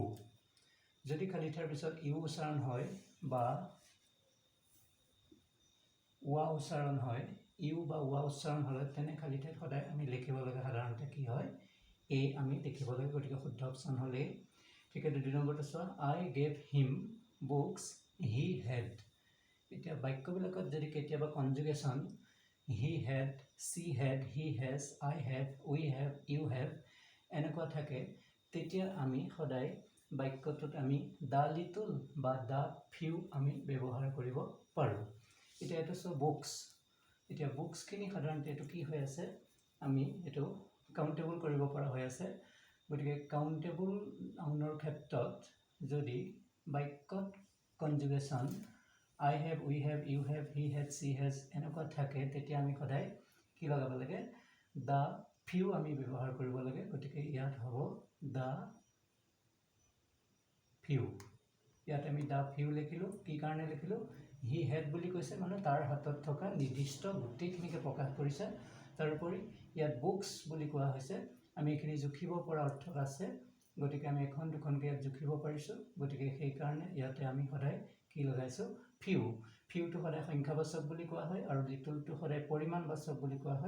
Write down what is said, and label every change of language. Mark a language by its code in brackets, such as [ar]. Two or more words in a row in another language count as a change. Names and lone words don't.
[as] যদি খালী ঠাইৰ পিছত ইউ উচ্চাৰণ হয় বা ৱা উচ্চাৰণ হয়, ইউ বা ৱা উচ্চাৰণ হ'লে তেনে খালী ঠাইত সদায় আমি লিখিব লাগে সাধাৰণতে কি হয় এ আমি লিখিব লাগে। গতিকে শুদ্ধ অপশ্যন হ'লে ঠিক আছে। 2 নম্বৰটো চোৱা [en] I gave him books he had. [as] এতিয়া বাক্যবিলাকত যদি কেতিয়াবা কনজুগেশ্যন [en] he had, she had, he has, I have, we have, you have [as] এনেকুৱা থাকে তেতিয়া আমি সদায় বাক্যটোত আমি [en] the little [as] বা [en] the few [as] আমি ব্যৱহাৰ কৰিব পাৰোঁ। এতিয়া এইটো চোৱা বুকছ। এতিয়া বুকছখিনি সাধাৰণতে এইটো কি হৈ আছে আমি এইটো কাউণ্টেবল কৰিব পৰা হৈ আছে। গতিকে [en] countable nounৰ [as] ক্ষেত্ৰত যদি বাক্যত কনজুগেশ্যন [en] I have, we have, you have, he had, she has [as] এনেকুৱা থাকে তেতিয়া আমি সদায় কি লগাব লাগে [en] the few [as] আমি ব্যৱহাৰ কৰিব লাগে। গতিকে ইয়াত হ'ব [en] the few। [as] ইয়াত আমি [en] the few [as] লিখিলোঁ। কি কাৰণে লিখিলোঁ [en] he had [as] বুলি কৈছে মানে তাৰ হাতত থকা নিৰ্দিষ্ট গোটেইখিনিকে প্ৰকাশ কৰিছে। তাৰোপৰি ইয়াত বুকছ বুলি কোৱা হৈছে আমি এইখিনি জুখিব পৰা অৰ্থত আছে। গতিকে আমি এখন দুখনকৈ ইয়াত জুখিব পাৰিছোঁ। গতিকে সেইকাৰণে ইয়াতে আমি সদায় কি লগাইছোঁ ফিউ। ফিউটো সদায় সংখ্যাবাচক বুলি কোৱা হয় আৰু লিটলটো সদায় পৰিমাণবাচক বুলি কোৱা হয়।